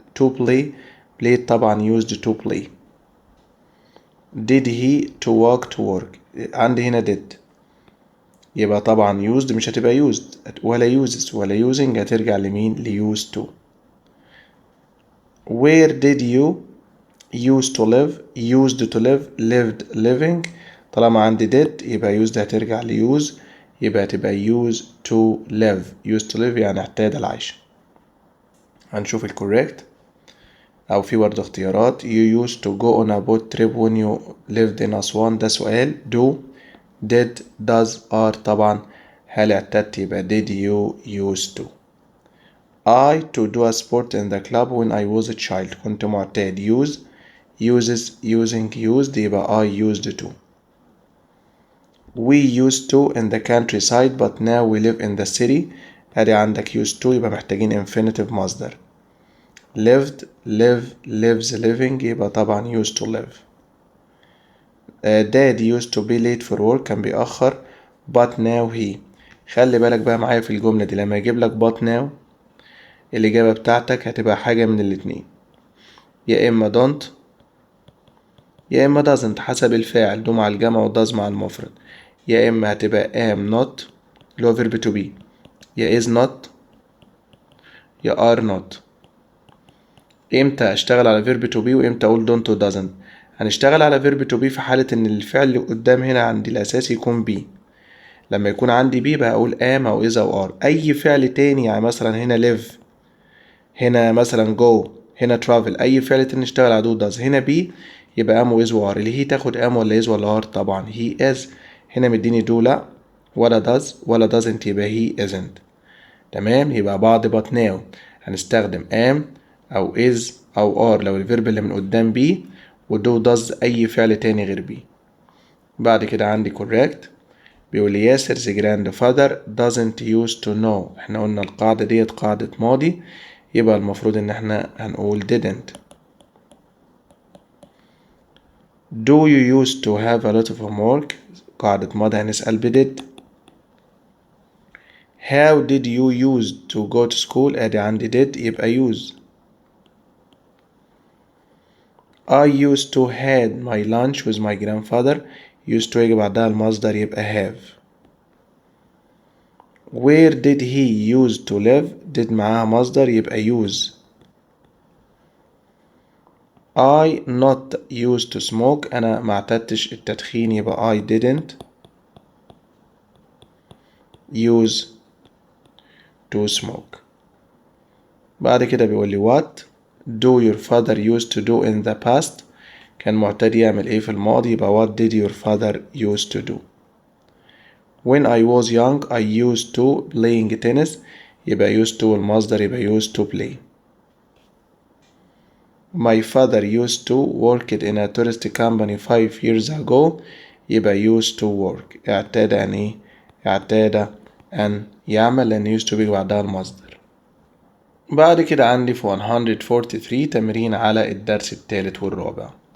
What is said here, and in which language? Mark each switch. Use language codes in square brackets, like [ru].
[en] to play played طبعا used to play. did he to walk to work عندي هنا did يبقى طبعا used مش هتبقى used ولا uses ولا using [ar] هترجع لمين [en] used to. where did you used to live used to live lived living [ar] طالما عندي [en] did يبقى used هترجع use يبقى تبقى used to live. used to live [ar] يعني اعتاد العيش. هنشوف الكوريكت أو في برضه اختيارات. [en] you used to go on a boat trip when you lived in Aswan. [ar] ده سؤال. [en] do did does are طبعا [ar] هل اعتدت يبقى [en] did you used to. I to do a sport in the club when I was a child [ar] كنت معتاد. [en] use uses using used يبقى I used to. we used to in the countryside but now we live in the city. [ar] ادي عندك [en] used to [ar] يبقى محتاجين infinitive مصدر. [en] lived live lives living يبقى طبعا used to live. dad used to be late for work [ar] كان بيأخر [en] but now he. [ar] خلي بالك بقى معايا في الجملة دي لما يجيب لك [en] but now [ar] الإجابة بتاعتك هتبقى حاجة من الاتنين، يا إما don't يا إما doesn't حسب الفاعل، do مع الجمع و does مع المفرد. يا إما هتبقى am not اللي هو verb to be، يا is not يا are not. إمتى أشتغل على verb to be وإمتى أقول don't و doesn't؟ هنشتغل على verb to be في حالة إن الفعل اللي قدام هنا عندي الأساسي يكون be. لما يكون عندي be بقى أقول am أو is أو are. أي فعل تاني يعني مثلا هنا live، هنا مثلا go، هنا travel، أي فعل تاني نشتغل على do does. هنا be يبقى am و is و are. اللي هي تاخد am ولا is ولا are؟ طبعا he is. هنا مديني do لأ ولا does ولا doesn't يبقى [en] he isn't. [ar] تمام. يبقى بعد [en] but now [ar] هنستخدم am أو is أو are لو الفيرب اللي من قدام be، و do does أي فعل تاني غير be. [en] بعد كده عندي correct بيقول لي ياسر's grandfather doesn't used to know. [ar] احنا قلنا القاعدة ديت قاعدة ماضي يبقى المفروض ان احنا هنقول didn't. [en] Do you used to have a lot of homework؟ [ar] قاعدة ماضي هنسأل بدid. [en] How did you used to go to school؟ [ar] ادي عندي [en] did يبقى use. I used to had my lunch with my grandfather. [ar] used to يجي بعدها المصدر يبقى have. [en] Where did he used to live؟ did معاها مصدر يبقى use. I not used to smoke. [ar] أنا ما اعتدتش التدخين يبقى [en] I didn't use to smoke. بعد كده بيقول لي what do your father used to do in the past؟ [ar] كان معتاد يعمل ايه في الماضي [en] يبقى what did your father used to do. When I was young I used to playing tennis [ar] يبقى used to المصدر يبقى [en] used to play. My father used to work in a tourist company 5 years ago يبقى used to work. [ar] اعتاد يعني ايه؟ اعتاد أن يعمل لأن [en] used to [ar] بيجي بعدها المصدر. بعد كده عندي في 143 تمرين على الدرس الثالث والرابع.